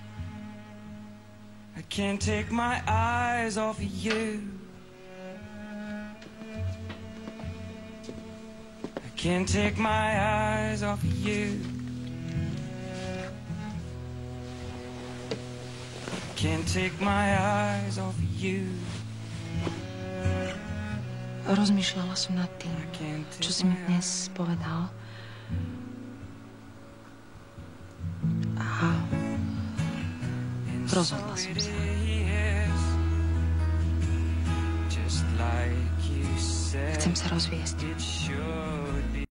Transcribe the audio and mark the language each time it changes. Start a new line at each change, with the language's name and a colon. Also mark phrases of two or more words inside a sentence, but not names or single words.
English: I can't take my eyes off of you. I can't take my eyes off of you. I can't take my eyes off of you.
Slovak: rozmýšľala som nad tým, čo si mi dnes povedal. A rozhodla som sa. Chcem sa rozviesť.